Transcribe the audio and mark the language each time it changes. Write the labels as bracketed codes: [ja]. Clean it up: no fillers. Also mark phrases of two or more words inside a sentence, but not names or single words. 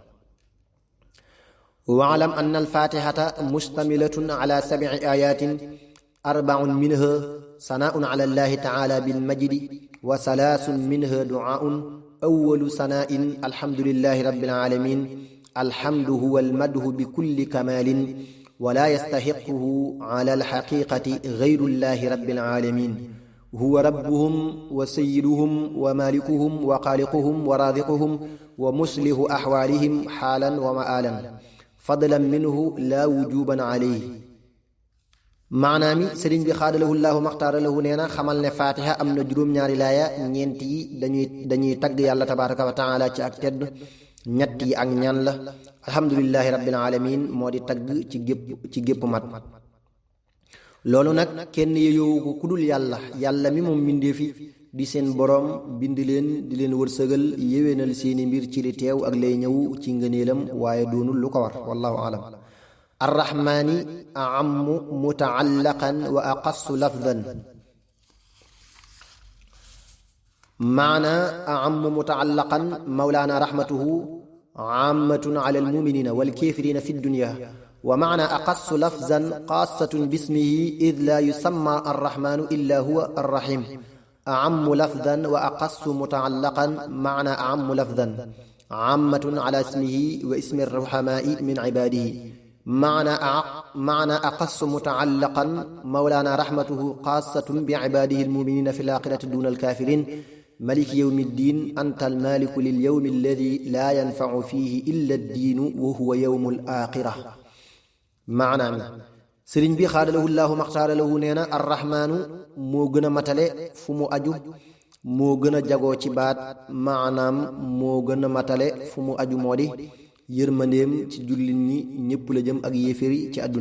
[ar] واعلم أن الفاتحة مشتملة على 7 آيات 4 منها ثناء على الله تعالى بالمجد و3 منها دعاء. أول ثناء الحمد لله رب العالمين. الحمد هو المدح بكل كمال ولا يستحقه على الحقيقة غير الله رب العالمين. هو ربهم وسيدهم ومالكهم وخالقهم ورازقهم ومصلح أحوالهم حالا ومآلا فضلا منه لا وجوبا عليه. [wo] maanaam mi sëriñ bi [ar] خار له الله مختارا له [wo] nee na xamal ne fatiha am na juróom-ñaari laaya. ñeent yi dañuy tagg yàlla [ar] تبارك وتعالى [wo] ci ak tedd. ñett yi ak ñaan la. [ar] الحمد لله رب العالمين [wo] moo di tagg ci gépp mat. loolu nag kenn yeyoowu ko kudul yàlla mi moom mbindeefi di seen boroom bind leen di leen wërsëgal yéwénal seeni mbir ci li teew ak lay ñëw ci ngëneelam waaye doonul lu ko war [ar] والله أعلم. الرحمن أعم متعلقا وأقص لفظا. معنى أعم متعلقا مولانا رحمته عامة على المؤمنين والكافرين في الدنيا. ومعنى أقص لفظا خاصة باسمه إذ لا يسمى الرحمن إلا هو الرحيم. أعم لفظا وأقص متعلقا. معنى أعم لفظا عامة على اسمه واسم الرحماء من عباده. معنى أقص متعلقا مولانا رحمته خاصة بعباده المؤمنين في الآخرة دون الكافرين. ملك يوم الدين. أنت المالك لليوم الذي لا ينفع فيه إلا الدين وهو يوم الآخرة. [wo] maanaam sëriñ bi [ar] خار له الله مختارا له [wo] nee na arrahmaanu moo gën a matale fu mu aju moo gën a jagoo ci baat. maanaam moo gën a matale fu mu aju moo di yërmandeem ci jullit ñi ñépp la jëm ak yéeféri ci àdduna.